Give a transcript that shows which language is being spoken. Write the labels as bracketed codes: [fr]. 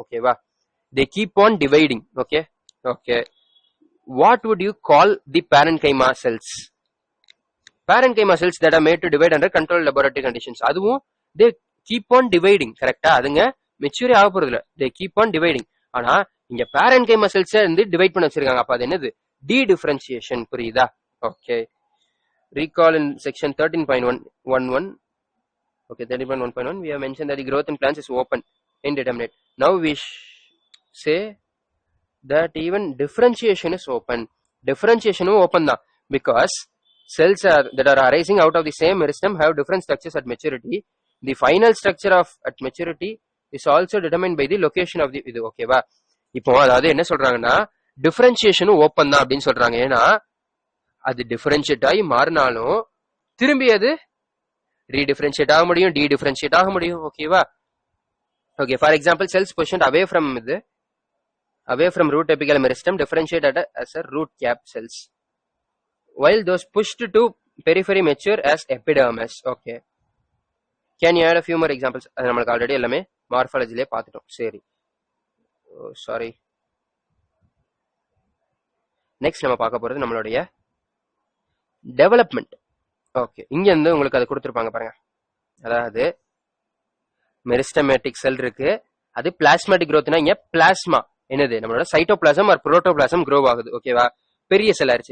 [en] ஓகேவா? they keep on dividing. Okay okay, what would you call the parenchyma cells? Parenchyma cells that are made to divide under controlled laboratory conditions. அதுவும் they keep on dividing. [ta] கரெக்டா? அதுங்க மெச்சூரே ஆக போறது இல்ல, [en] they keep on dividing. [ta] ஆனா இங்க parenchyma cells வந்து divide பண்ண வச்சிருக்காங்க. அப்ப அது என்னது? D differentiation. புரியுதா? [en] Okay, recall in section 13.11. okay, 13.1.1 we have mentioned that the growth in plants is open, indeterminate. Now we say that even differentiation is open. Differentiation open da, because cells that are arising out of the same meristem have different structures at maturity. The final structure of at maturity is also determined by the location of the இது. [ta] ஓகேவா? இப்போ அதாவது என்ன சொல்றாங்கன்னா டிஃபரன்சியேஷனும் open தான் அப்படின்னு சொல்றாங்க. ஏன்னா அது டிஃபரன்ஷியேட் ஆகி மாறினாலும் திரும்பி அது ரீடிஃபரன்ஷியேட் ஆக முடியும், டி டிஃபரன்ஷியேட் ஆக முடியும். ஓகேவா? [en] Okay, for example cells positioned away from root apical meristem differentiated as a root cap cells, while those pushed to periphery mature as epidermis. Okay, can you add a few more examples? [ta] அது நமக்கு already எல்லாமே மார்ஃபாலஜிலே பார்த்துட்டோம். சரி, sorry. Next நம்ம பார்க்க போறது நம்மளுடைய development. Okay, இங்க இருந்து உங்களுக்கு அது கொடுத்துருப்பாங்க பாருங்க. அதாவது மெரிஸ்டமேட்டிக் செல் இருக்கு, அது பிளாஸ்மேட்டிக் growthனா இங்க பிளாஸ்மா என்னது நம்மளோட சைட்டோபிளாசம் ஆர் புரோட்டோபிளாசம் க்ரோ ஆகுது. ஓகேவா? பெரிய செல் ஆயிருச்சு.